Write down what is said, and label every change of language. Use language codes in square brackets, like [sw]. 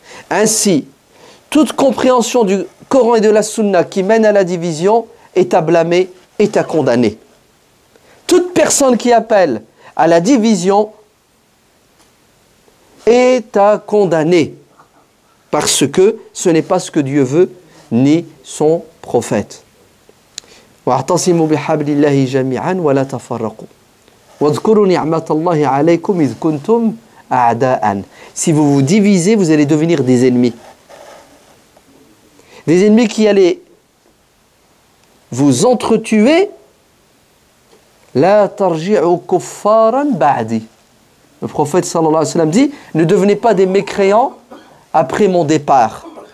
[fr] Ainsi, toute compréhension du Coran et de la Sunna qui mène à la division est à blâmer, est à condamner. Toute personne qui appelle à la division est à condamner parce que ce n'est pas ce que Dieu veut ni son prophète. [ar] واعتصموا بحبل الله جميعا ولا تفرقوا واذكروا نعمة الله عليكم إذ كنتم أعداء. [fr] Si vous vous divisez, vous allez devenir des ennemis. Des ennemis qui allaient vous entretuer. [ar] La tarji'u kuffaran ba'di. [fr] Le prophète sallallahu alayhi wa sallam dit, ne devenez pas des mécréants après mon départ.